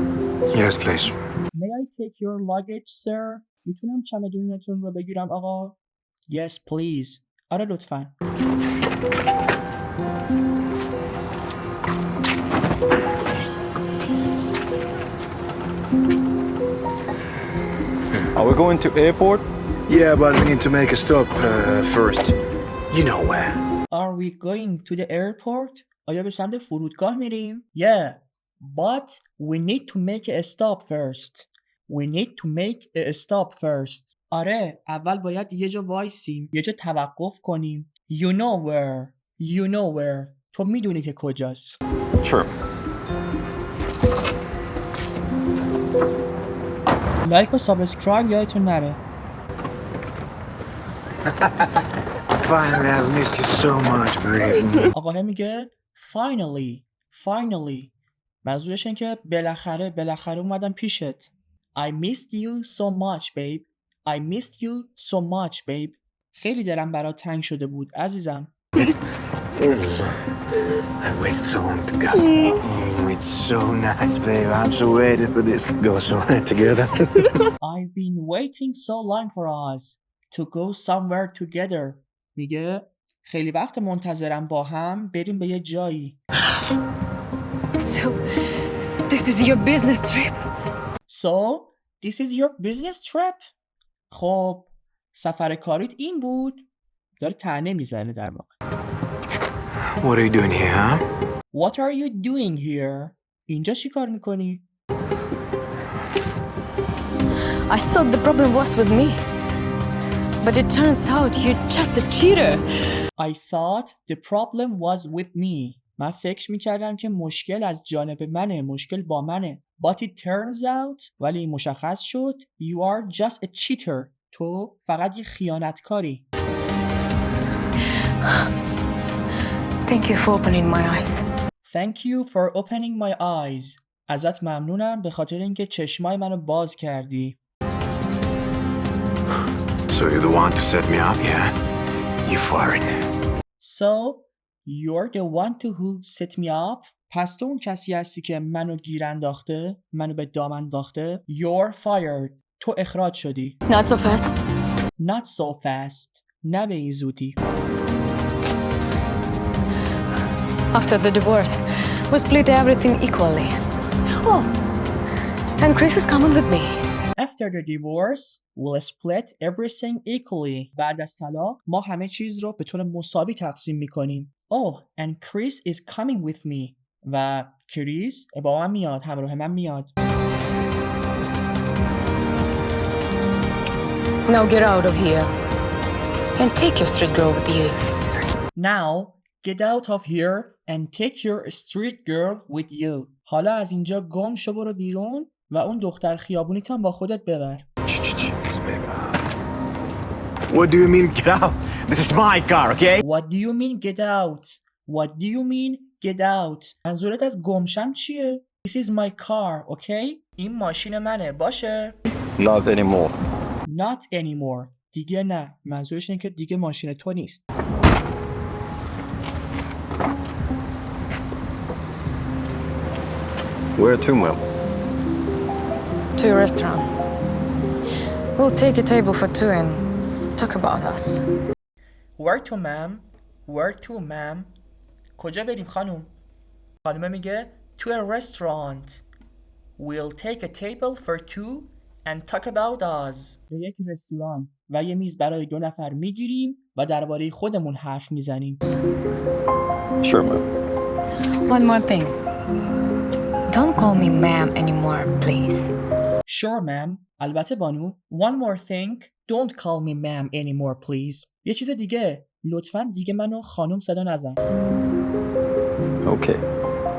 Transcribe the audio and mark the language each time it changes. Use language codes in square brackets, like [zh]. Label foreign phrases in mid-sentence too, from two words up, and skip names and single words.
[en] Yes, please. May I take your luggage, sir? [fa] میتونم چمدونتون رو بگیرم آقا؟ [en] Yes, please. [fa] آره لطفاً. [en] Are we going to airport? Yeah, but we need to make a stop first. You know where. Are we going to the airport? [fa] آیا به سمت فرودگاه میریم؟ [en] Yeah, but we need to make a stop first. We need to make a stop first. [fa] آره، اول باید یه جا وایسیم، یه جا توقف کنیم. [en] You know where. You know where. [fa] تو میدونی که کجاست. [en] Sure. [fa] لایک و سابسکرایب یادتون نره. [en] Finally, I've missed you so much, babe. [fa] آقاه میگه finally. منظورش این که بالاخره اومدم پیشت. [en] I missed you so much, babe. I missed you so much, babe. [fa] خیلی دلم برات تنگ شده بود عزیزم. [en] I waited so long to go. Oh, it's so nice, babe. I'm so ready for this. Go somewhere together. I've been waiting so long for us to go somewhere together. [fa] میگه خیلی وقت منتظرم با هم بریم به یه جایی. [en] So, this is your business trip? So, this is your business trip? [fa] خب سفر کاریت این بود؟ داره طعنه میزنه در واقع. [en] What are you doing here, huh? What are you doing here? [fa] اینجا چی کار میکنی؟ [en] I thought the problem was with me. But it turns out you're just a cheater. I thought the problem was with me. [fa] من فکر میکردم که مشکل از جانب منه، مشکل با منه. [en] But it turns out [fa] ولی مشخص شد [en] you are just a cheater. [fa] تو فقط یه خیانتکاری. [en] Thank you for opening my eyes. Thank you for opening my eyes. [fa] ازت ممنونم به خاطر اینکه چشمای منو باز کردی. [en] So you're the one to set me up, yeah? You foreign. So, you're the one to who set me up. [fa] پس تو اون کسی هستی که منو گیر انداخته، منو به دام انداخته. [en] You're fired. [fa] تو اخراج شدی. [en] Not so fast. Not so fast. [fa] نه به این زودی. [en] After the divorce, we split everything equally. Oh, and Chris is coming with me. After the divorce, we'll split everything equally. [fa] بعد از طلاق ما همه چیز رو به طور مساوی تقسیم میکنیم. [en] Oh, and Chris is coming with me. [fa] و کریس با من میاد، همراه من میاد. [en] Now get out of here and take your street girl with you. Now, get out of here and take your street girl with you. [fa] حالا از اینجا گم شو برو بیرون و اون دختر خیابونیت هم با خودت ببر. [en] What do you mean, get out? This is my car, okay? What do you mean get out? What do you mean get out? [fa] منظورت از گمشم چیه؟ [en] This is my car, okay? [fa] این ماشین منه، باشه؟ [en] Not anymore. Not anymore. [fa] دیگه نه. منظورش اینه که دیگه ماشین تو نیست. [en] Where to, ma'am? To your restaurant. We'll take a table for two and talk about us. Where to, ma'am? Where to, ma'am? [fa] کجا بریم خانم؟ خانمه میگه [en] to a restaurant. We'll take a table for two and talk about us. [fa] به یک رستوران و یه میز برای 2 نفر میگیریم و درباره خودمون حرف میزنیم. [en] Sure, ma'am. One more thing. Don't call me ma'am anymore, please. Sure, ma'am. [fa] البته بانو. [en] One more thing. Don't call me ma'am anymore, please. [fa] یه چیز دیگه. لطفاً دیگه منو خانم صدا نزن. [en] Okay.